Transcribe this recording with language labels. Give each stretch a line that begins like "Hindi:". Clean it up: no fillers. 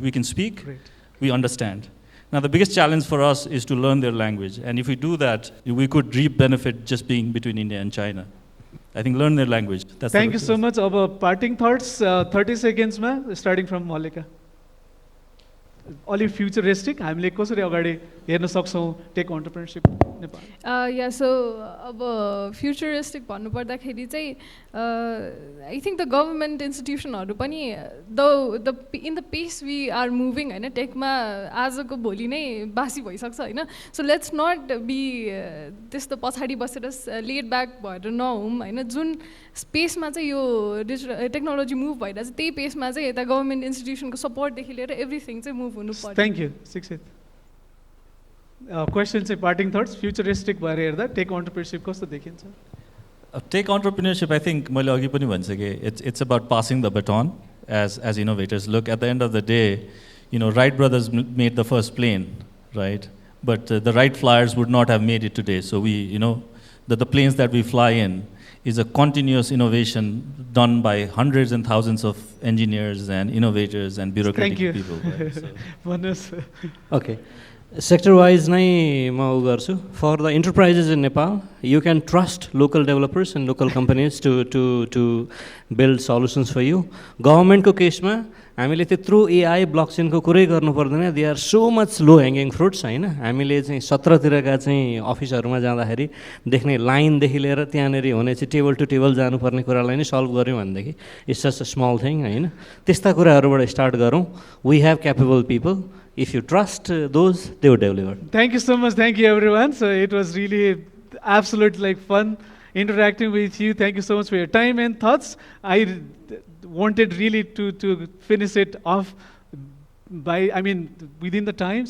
English: We can speak, Great. we understand. Now the biggest challenge for us is to learn their language, and if we do that, we could reap benefit just being between India and China. I think learn their language. That's Thank you so much. Our parting thoughts, 30 seconds, starting from Mallika. Only futuristic,
Nepali: हामीले कसरी अगाडि हेर्न सक्छौं take entrepreneurship Nepal.
English: Yeah, so
Nepali: अब futuristic भन्नुपर्दाखेरि चाहिँ
English: I think the government institutionहरू पनि in the pace we are moving हैन,
Nepali: टेकमा आजको भोलि नै बासी भइसक्छ हैन.
English: So let's not be
Nepali: त्यस्तो पछाडि बसेर
English: laid back
Nepali: भएर नहौं हैन. जुन स्पेसमा चाहिँ यो टेक्नोलोजी मुभ भइरहेछ त्यही पेसमा चाहिँ यता गभर्नमेन्ट इन्स्टिट्युसनको सपोर्टदेखि लिएर एभ्रिथिङ चाहिँ मुभ हुनु पर्छ.
English: Thank you, Sixit.
Nepali: Question चाहिँ
English: parting thoughts,
Nepali: futuristic भएर हेर्दा टेक एन्टरप्रेन्योरशिप कस्तो देखिन्छ?
English: Take entrepreneurship, I think,
Nepali: मैले अघि पनि भनिसके,
English: it's about passing the baton as innovators. Look, at the end of the day, Wright brothers made the first plane, right? But the Wright flyers would not have made it today. So the planes that we fly in is a continuous innovation done by hundreds and thousands of engineers and innovators and bureaucratic people. Right? So. Manoj. Okay. Sector-wise, for the enterprises in Nepal, you can trust local developers and local companies to build solutions for you.
Nepali: Government ko case ma, हामीले त्यत्रो AI blockchain को कुरै गर्नु पर्दैन.
English: They are so much low hanging fruits हैन.
Nepali: हामीले चाहिँ 17 तिरका चाहिँ अफिसहरुमा जाँदाखेरि देख्ने लाइन देखि लिएर त्यहाँनेरि हुने चाहिँ टेबल टु टेबल जानुपर्ने कुरालाई नै सल्भ गर्यौं भनेदेखि
English: it's just a small thing
Nepali: हैन. त्यस्ता कुराहरुबाट स्टार्ट गरौं.
English: We have capable people. If you trust those, they will deliver. Thank you so much. Thank you, everyone. So it was really absolute fun interacting with you. Thank you so much for your time and thoughts. I wanted really to finish it off within the time.